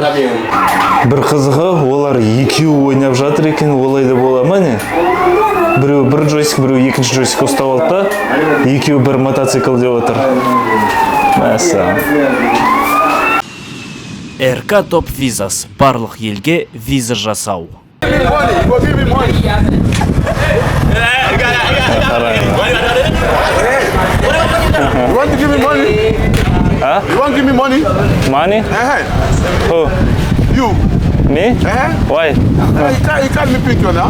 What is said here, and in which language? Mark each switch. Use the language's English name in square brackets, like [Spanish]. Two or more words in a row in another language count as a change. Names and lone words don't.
[Kazakh] Бір қызығы, олар екеуі ойнап жатыр екен, олай да бола ма не? Біреу бір джойстик, біреу екінші джойстик ұстап алды да, екеуі бір мотоцикл деп отыр. Мәссаған. РК Топ Визас. Барлық елге виза жасау. [English] You want to give me money? Huh? You want to give me money? Money? Who? You. Me? Why? You can't me picture now.